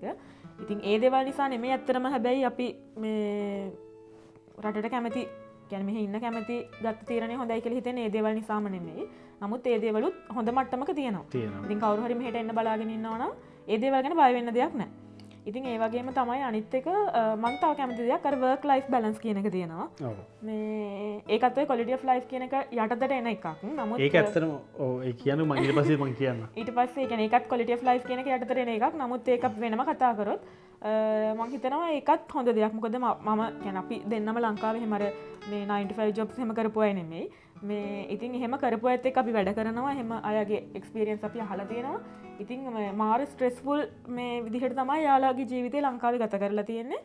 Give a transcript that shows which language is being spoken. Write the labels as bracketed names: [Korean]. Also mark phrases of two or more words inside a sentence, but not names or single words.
[Sinhala] ඉතින් ඒ දේවල් නිසා නෙමෙයි ඇත්තටම හැබැයි අපි මේ රටට කැමති ගැන මෙහ ඉන්න කැමති ගත් තීරණය හොඳයි කියලා හිතෙන ඒ දේවල් නිසාම නෙමෙයි. නමුත් ඒ දේවලුත් හොඳ මට්ටමක තියෙනවා. ඉතින් කවුරු හරි මෙහෙට එන්න බලාගෙන ඉන්නවා නම් ඒ දේවල් ගැන බය වෙන්න දෙයක් නැහැ. ඉතින් ඒ වගේම තමයි අනිත් එක මම තව කැමති දෙයක් අර [English] work life balance [Sinhala] කියන එක තියෙනවා. මේ ඒකත් ඔය [English] quality of life [Sinhala] කියන එක යටතට එන එකක්. නමුත් ඒක ඇත්තටම ඔව් ඒ කියන්නේ මම ඊට පස්සේ මම කියන්න. ඊට පස්සේ ඒ කියන්නේ ඒකත් [English] quality of life [Sinhala] කියන එක යටතට එන එකක්. නමුත් ඒක වෙනම කතා කරොත් මම හිතනවා ඒකත් හොඳ දෙයක්. මොකද මම කියන්නේ අපි දෙන්නම ලංකාවේ එහෙම අර මේ 95 jobs එහෙම කරපු අය නෙමෙයි. මේ ඉතින් එහෙම කරපු අයත් එක්ක අපි වැඩ කරනවා. එහෙම අයගේ experience අපි අහලා තියෙනවා. ඉතින් මාර ස්ට්‍රෙස්ෆුල් මේ විදිහට තමයි යාළගේ ජීවිතේ ලංකාවේ ගත කරලා තියෙන්නේ.